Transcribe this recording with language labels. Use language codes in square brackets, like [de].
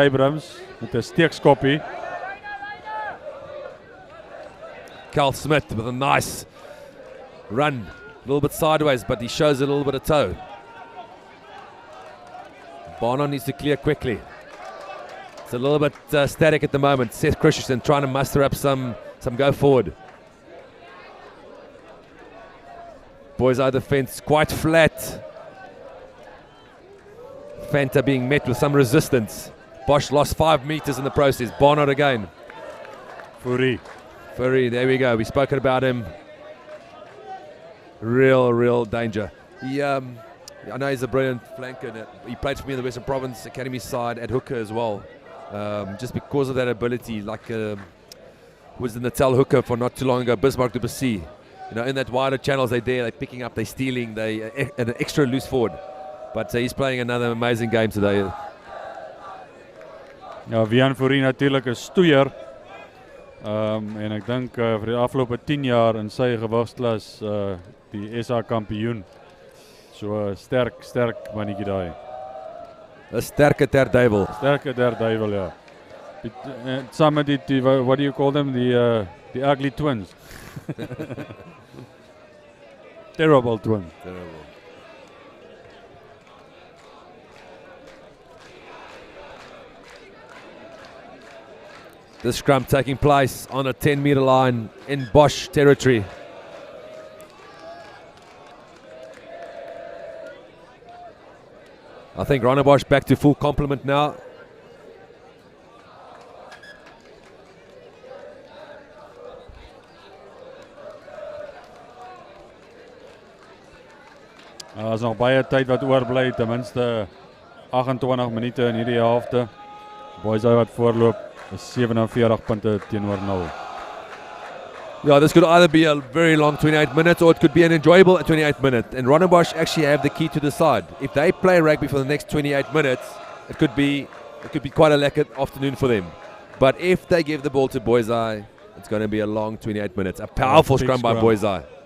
[af] Abrams met 'n steekskoppie. [en] Carl Smith with a nice run. A little bit sideways, but he shows a little bit of toe. Barnard needs to clear quickly. It's a little bit static at the moment. Seth Christensen trying to muster up some go forward. Boys out the fence, quite flat. Fanta being met with some resistance. Bosch lost 5 meters in the process. Barnard again. Fourie. Fourie, there we go. We've spoken about him. Real danger. I know he's a brilliant flanker. He played for me in the Western Province Academy side at hooker as well. Just because of that ability, was the Natal hooker for not too long ago, Bismarck du Plessis. In that wider channels they're picking up, they're stealing, an extra loose forward. But he's playing another amazing game today. [af] Ja, Vian Fourie natuurlijk 'n stoeier. En ek dink vir die afgelope 10 jaar in sy gewigsklas die SA kampioen. So sterk mannetjie daai. 'n sterke terduivel. Sterke terduivel, ja. Saam met die [en] what do you call them, the ugly twins. Terrible twins. Terrible. The scrum taking place on a 10-meter line in Bosch territory. I think Rondebosch back to full complement now. [af] Daar's nog baie tyd wat oorbly, ten minste 28 minute in hierdie helfte. Boys wat voorloop is 47 punte teenoor 0. [en] Yeah, this could either be a very long 28 minutes or it could be an enjoyable 28 minutes. And Rondebosch actually have the key to decide. If they play rugby for the next 28 minutes, it could be quite a lekker afternoon for them. But if they give the ball to Boisai, it's going to be a long 28 minutes. A powerful scrum by Boisai.